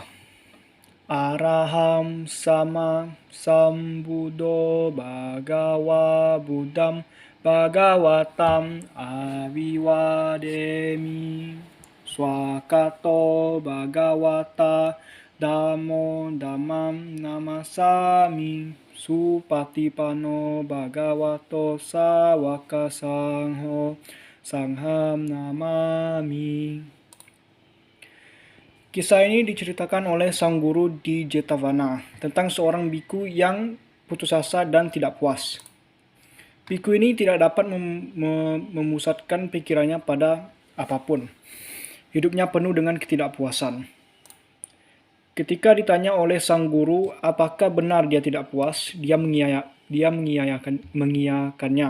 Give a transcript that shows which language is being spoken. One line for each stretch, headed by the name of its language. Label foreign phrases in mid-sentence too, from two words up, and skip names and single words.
Pali: Araham sama sambuddho bhagava buddham bhagavatam aviwademi swakato bhagavata dhammo dhammam namasami supatipano bhagavato sawaka sangho sangham namami.
Indonesian: Kisah ini diceritakan oleh sang guru di Jetavana tentang seorang biku yang putus asa dan tidak puas. Biku ini tidak dapat memusatkan pikirannya pada apapun. Hidupnya penuh dengan ketidakpuasan. Ketika ditanya oleh sang guru apakah benar dia tidak puas, dia mengiyakannya.